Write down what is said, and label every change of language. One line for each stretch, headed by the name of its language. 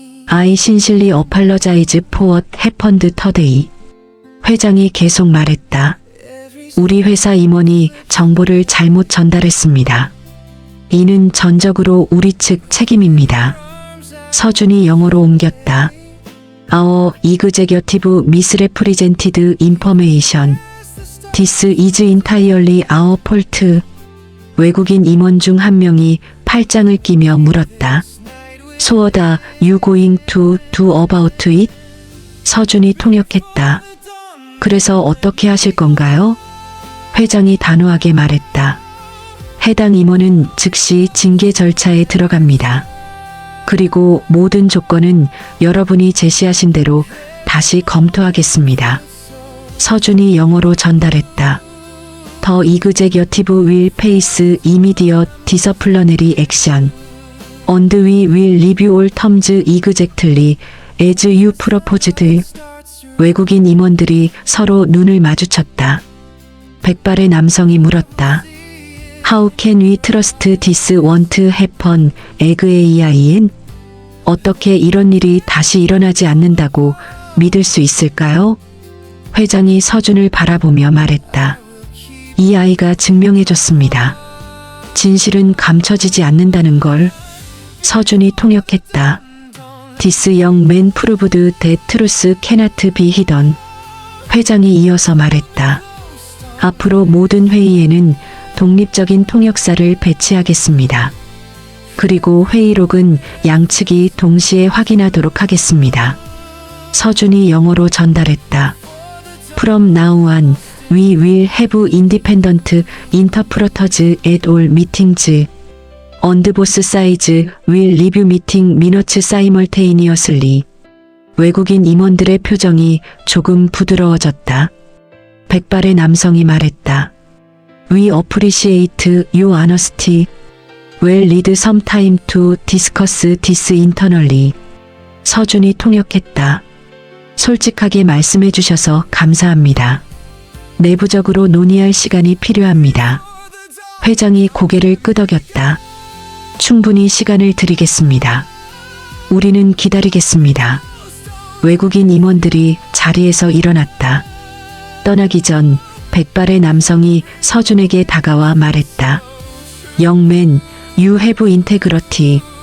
English: I 신실리 어팔러자이즈 포엇 해펀드 터데이.
Korean: 회장이 계속 말했다. 우리 회사 임원이 정보를 잘못 전달했습니다. 이는 전적으로 우리 측 책임입니다. 서준이 영어로 옮겼다.
English: Our executive misrepresented information. This is entirely our fault.
Korean: 외국인 임원 중 한 명이 팔짱을 끼며 물었다.
English: So what are you going to do about it?
Korean: 서준이 통역했다. 그래서 어떻게 하실 건가요? 회장이 단호하게 말했다. 해당 임원은 즉시 징계 절차에 들어갑니다. 그리고 모든 조건은 여러분이 제시하신 대로 다시 검토하겠습니다. 서준이 영어로 전달했다.
English: The executive will face immediate disciplinary action. And we will review all terms exactly as you proposed.
Korean: 외국인 임원들이 서로 눈을 마주쳤다. 백발의 남성이 물었다.
English: How can we trust this won't happen again?
Korean: 어떻게 이런 일이 다시 일어나지 않는다고 믿을 수 있을까요? 회장이 서준을 바라보며 말했다. 이 아이가 증명해줬습니다. 진실은 감춰지지 않는다는 걸. 서준이 통역했다.
English: This young man proved that truth cannot be hidden.
Korean: 회장이 이어서 말했다. 앞으로 모든 회의에는 독립적인 통역사를 배치하겠습니다. 그리고 회의록은 양측이 동시에 확인하도록 하겠습니다. 서준이 영어로 전달했다.
English: From now on, we will have independent interpreters at all meetings. And both sides will review meeting minutes simultaneously.
Korean: 외국인 임원들의 표정이 조금 부드러워졌다. 백발의 남성이 말했다.
English: We appreciate your honesty. We'll need some time to discuss this internally.
Korean: 서준이 통역했다. 솔직하게 말씀해 주셔서 감사합니다. 내부적으로 논의할 시간이 필요합니다. 회장이 고개를 끄덕였다. 충분히 시간을 드리겠습니다. 우리는 기다리겠습니다. 외국인 임원들이 자리에서 일어났다. 떠나기 전 백발의 남성이 서준에게 다가와 말했다.
English: Young man, you have integrity.